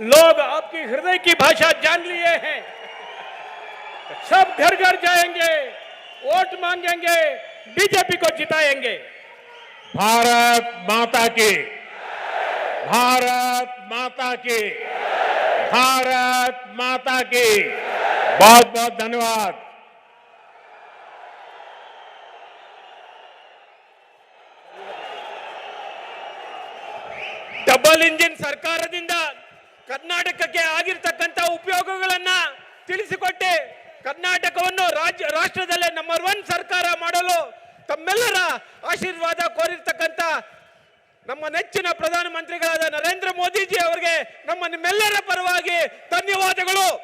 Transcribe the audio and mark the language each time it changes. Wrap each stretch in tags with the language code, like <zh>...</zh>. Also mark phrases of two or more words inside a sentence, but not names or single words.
<hi>लोग आपकी हृदय की भाषा जान लिए हैं। सब घर घर जाएंगे, वोट मांगेंगे, बीजेपी को जिताएंगे। भारत माता की, भारत माता की, भारत माता की। बहुत बहुत धन्यवाद।</hi> <en>double engine</en> <kn>ಸರ್ಕಾರದಿಂದ ಕರ್ನಾಟಕಕ್ಕೆ ಆಗಿರ್ತಕ್ಕಂಥ ಉಪಯೋಗಗಳನ್ನ ತಿಳಿಸಿಕೊಟ್ಟೆ. ಕರ್ನಾಟಕವನ್ನು ರಾಷ್ಟ್ರದಲ್ಲೇ ನಂಬರ್ 1 ಸರ್ಕಾರ ಮಾಡಲು ತಮ್ಮೆಲ್ಲರ ಆಶೀರ್ವಾದ ಕೋರಿರ್ತಕ್ಕಂಥ ನಮ್ಮ ನೆಚ್ಚಿನ ಪ್ರಧಾನಮಂತ್ರಿಗಳಾದ ನರೇಂದ್ರ ಮೋದಿಜಿ ಅವರಿಗೆ ನಮ್ಮ ನಿಮ್ಮೆಲ್ಲರ ಪರವಾಗಿ ಧನ್ಯವಾದಗಳು.</kn>